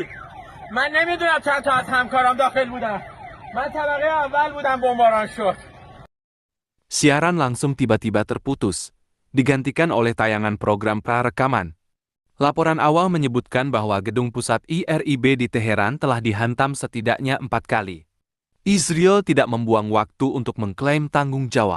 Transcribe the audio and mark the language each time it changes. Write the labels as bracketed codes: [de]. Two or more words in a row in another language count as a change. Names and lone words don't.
[fa] من نمیدونم چند تا از همکارام داخل بودن. من طبقه اول بودم بمباران شد. [id] Siaran langsung tiba-tiba terputus. digantikan oleh tayangan program prarekaman. Laporan awal menyebutkan bahwa gedung pusat IRIB di Teheran telah dihantam setidaknya 4 kali. Israel tidak membuang waktu untuk mengklaim tanggung jawab.